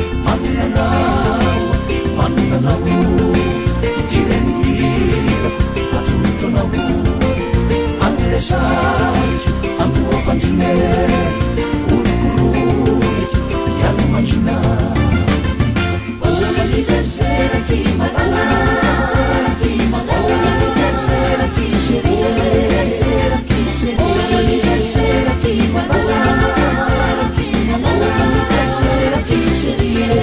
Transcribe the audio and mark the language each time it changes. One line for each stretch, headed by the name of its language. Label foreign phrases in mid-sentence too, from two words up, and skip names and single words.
Malagasy: Manana anao, manana anao, ity reny hirako atolotra anao. An'ilay sarotra andoha fandriana, olokoloky ihany mangina.
French: Bon anniversaire qui malala, bon anniversaire qui chérie, bon anniversaire qui malala, bon anniversaire qui chérie.